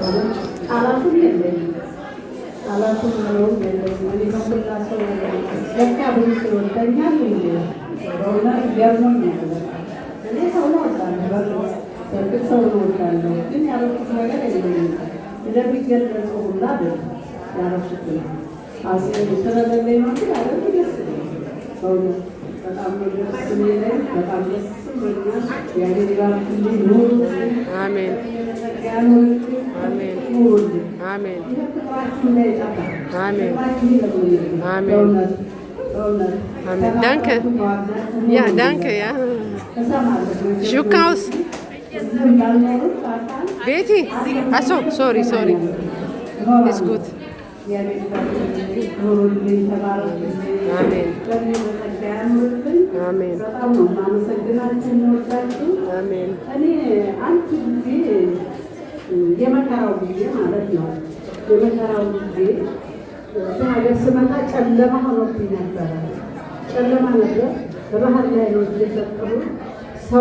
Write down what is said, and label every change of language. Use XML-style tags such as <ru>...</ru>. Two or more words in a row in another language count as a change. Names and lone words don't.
<am>ቃላቱን የለኝም ቃላቱን ነው የለኝም። እኔ ከሁላ ሰው ለካ ብዙ ሰው ይወደኛል እንዴ በእውነት ገርሞኛል። እኔ ሰው ነው እወዳለሁ፣ በእርግጥ ሰው ነው እወዳለሁ፣ ግን ያደረኩት ነገር የለኝም። እንደሚገለጸው ሁላ አይደለም ያደረኩት አጼ ስለሌለኝ ነው እንጂ ያደረኩት ደስ ይለኛል በእውነት በጣም ደስ የሚለኝ በጣም ደስ ብሎኛል። ያኔ ባርክልኝ ኑሩ። አሜን አሜን አሜን አሜን አሜን አሜን</am> <de>danke ja danke ja Schukaus Betty achso sorry ist gut</de> <am>አሜን አሜን አሜን እኔ አንድ ጊዜ የመከራው ጊዜ ማለት ነው። የመከራው ጊዜ ሀገር ስመጣ ጨለማ ሆኖብኝ ነበረ። ጨለማ ነበር። በባህር ላይ ነው የሰጠሁት። ሰው</am>